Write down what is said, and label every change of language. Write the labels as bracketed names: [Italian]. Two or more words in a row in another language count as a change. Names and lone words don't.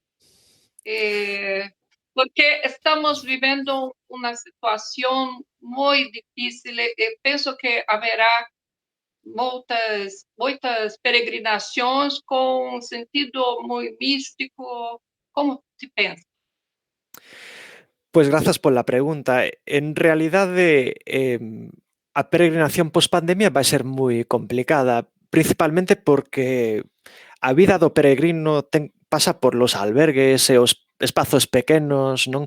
[Portuguese] Porque estamos vivendo uma situação muito difícil e penso que haverá muitas peregrinações com sentido muito místico. Como te pensa? [Galician] Pues grazas pola pregunta. En realidade, a peregrinación pospandemia vai ser moi complicada, principalmente porque a vida do peregrino pasa [Spanish] por los [Galician] albergues e os espazos pequenos, non?